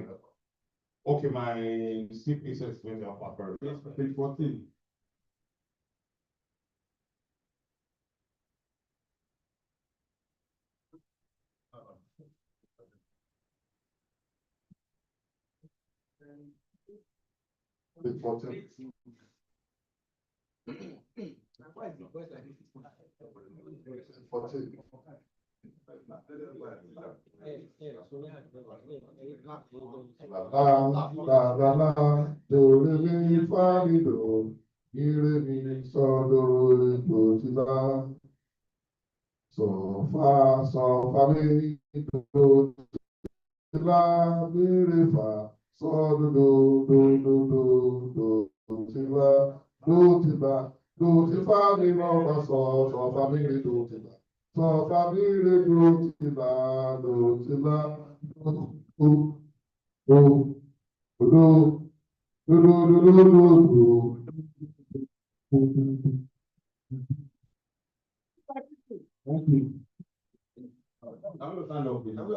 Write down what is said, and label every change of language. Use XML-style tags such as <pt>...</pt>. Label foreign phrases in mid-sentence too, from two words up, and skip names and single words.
<en>Okay, my CP says 20 of our page 14. Page 14. La la la, do re mi fa mi do, mi re mi so do do ti la, so fa mi do ti la mi re fa so do ti la do ti fa mi mo fa so fa mi re do ti la. So fa mi re do ti la do Thank you. I'm gonna stand up, please.</en>